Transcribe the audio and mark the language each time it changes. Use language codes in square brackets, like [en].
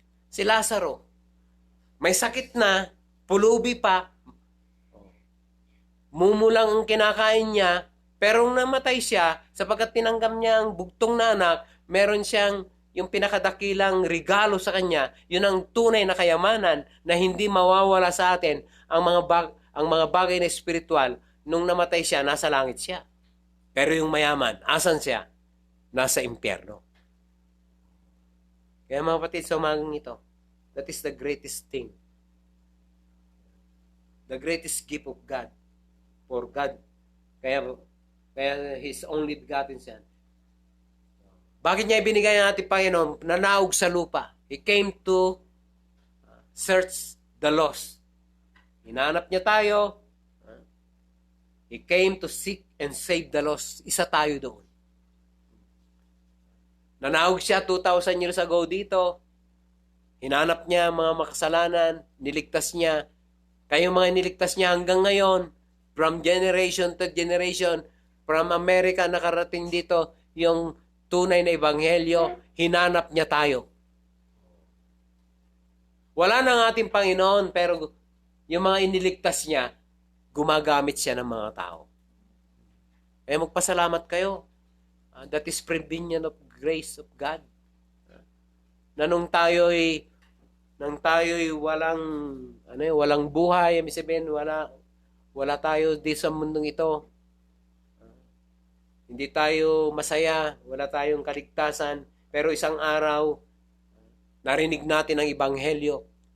[tl] Si Lazaro, may sakit na, pulubi pa, mumulang ang kinakain niya, pero nung namatay siya, sapagkat tinanggap niya ang bugtong na anak, meron siyang yung pinakadakilang regalo sa kanya, yun ang tunay na kayamanan na hindi mawawala sa atin ang mga bagay na espiritual. Nung namatay siya, nasa langit siya. Pero yung mayaman, asan siya? Nasa impyerno. Kaya mga kapatid, sa umagang ito, [en] that is the greatest thing. The greatest gift of God. For God. Kaya His only begotten Son. [tl] Bakit niya ibinigay ang ating Panginoon? Nanaog sa lupa. [en] He came to search the lost. [tl] Hinanap niya tayo. [en] He came to seek and save the lost. [tl] Isa tayo doon. Nanaog siya [en] 2,000 years ago [tl] dito. Hinanap niya mga makasalanan. Niligtas niya. Kayong mga niligtas niya hanggang ngayon, [en] from generation to generation, [tl] from America nakarating dito, yung tunay na ebanghelyo, hinanap niya tayo. Wala na ang ating Panginoon, pero yung mga iniligtas niya, gumagamit siya ng mga tao. Kaya magpasalamat kayo. [en] That is prevenient of grace of God. [tl] Na nung tayo'y walang buhay, ibig sabihin, wala tayo di sa mundong ito. Hindi tayo masaya, wala tayong kaligtasan, pero isang araw, narinig natin ang ebanghelyo.